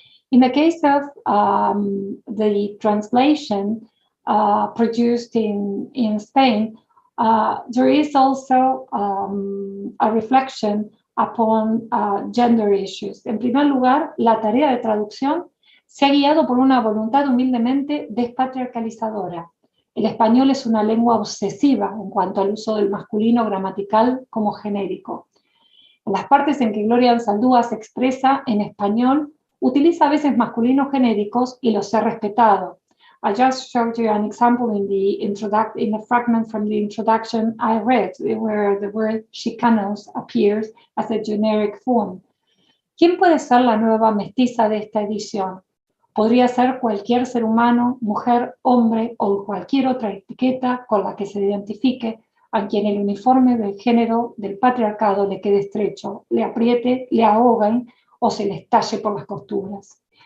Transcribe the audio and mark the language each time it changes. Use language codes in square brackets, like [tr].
[en] In the case of the translation produced in Spain, there is also a reflection upon gender issues. [es] En primer lugar, la tarea de traducción se ha guiado por una voluntad humildemente despatriarcalizadora. El español es una lengua obsesiva en cuanto al uso del masculino gramatical como genérico. En las partes en que Gloria Saldua se expresa en español, utiliza a veces masculinos genéricos y los he respetado. [en] I just showed you an example in the fragment from the introduction I read, where the word chicanos appears as a generic form. [es] ¿Quién puede ser la nueva mestiza de esta edición? Podría ser cualquier ser humano, mujer, hombre o cualquier otra etiqueta con la que se identifique, a quien el uniforme del género del patriarcado le quede estrecho, le apriete, le ahoguen o se le estalle por las costuras.